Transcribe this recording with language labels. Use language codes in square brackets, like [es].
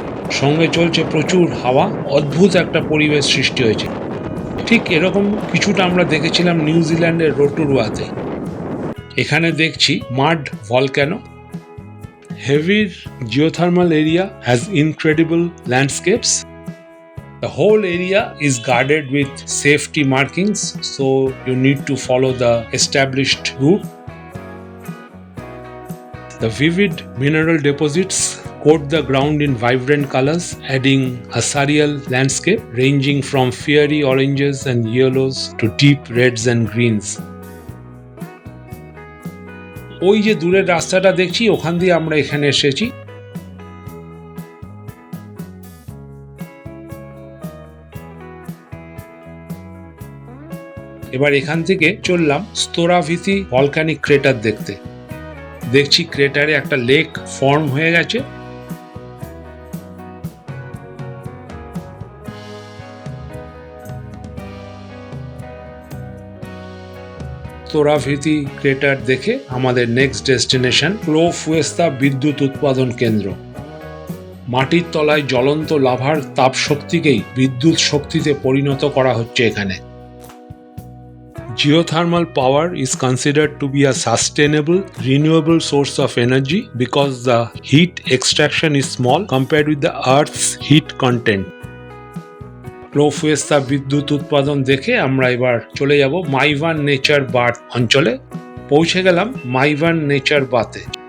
[bn] সঙ্গে চলছে প্রচুর হাওয়া। অদ্ভুত একটা পরিবেশ সৃষ্টি হয়েছে। ঠিক এরকম কিছুটা আমরা দেখেছিলাম নিউজিল্যান্ডের রোটুরুয়াতে। এখানে দেখছি [en] Mud volcano. Heavier geothermal area has incredible landscapes. The whole area is guarded with safety markings, so you need to follow the established route. The vivid mineral deposits coat the ground in vibrant colors, adding a surreal landscape ranging from fiery oranges and yellows to deep reds and greens. [bn] ওই যে দূরের রাস্তাটা দেখছি, ওখান দিয়ে আমরা এখানে এসেছি। এবার এখান থেকে চললাম স্তোরাভিতি ভলক্যানিক ক্রেটার দেখতে। দেখছি ক্রেটারে একটা লেক ফর্ম হয়ে গেছে। স্তোরাভিতি ক্রেটার দেখে আমাদের নেক্সট ডেস্টিনেশন ক্লোফুয়েস্তা বিদ্যুৎ উৎপাদন কেন্দ্র। মাটির তলায় জ্বলন্ত লাভার তাপ শক্তিকেই বিদ্যুৎ শক্তিতে পরিণত করা হচ্ছে এখানে। [en] Geothermal power is considered to be a sustainable, renewable source of energy because the heat extraction is small compared with the Earth's heat content. [bn] ক্লোফুয়েস্তা বিদ্যুৎ উৎপাদন দেখে আমরা এবার চলে যাব মাইভান নেচার বাথ অঞ্চলে। পৌঁছে গেলাম মাইভান নেচার বাথে।